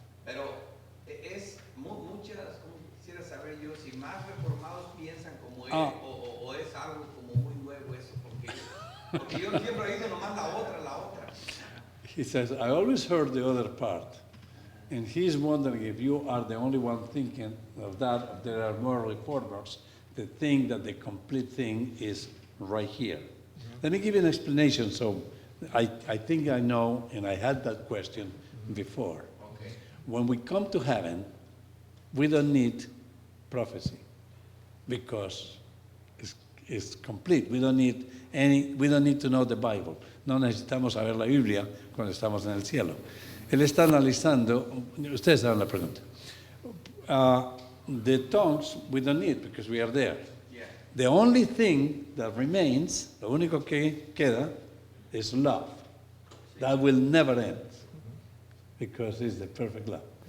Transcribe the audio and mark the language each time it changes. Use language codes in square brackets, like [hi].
[es] Pero es muchas, como quisiera saber yo, si más reformados piensan como él Ah. o es algo como muy nuevo eso, porque yo siempre he oído nomás la otra. [en] he says, I always heard the other part. And he's wondering if you are the only one thinking of that, if there are more reformers that think that the complete thing is right here. Let me give you an explanation. So I think I know, and I had that question before. Okay. When we come to heaven, we don't need prophecy because it's complete. We don't need to know the Bible. [es] No necesitamos saber la Biblia cuando estamos en el cielo. Él está analizando, ustedes saben la pregunta. [en] The tongues we don't need because we are there. Yeah. The only thing that remains, [es] lo único que queda, [en] is love. That will never end because it's the perfect love.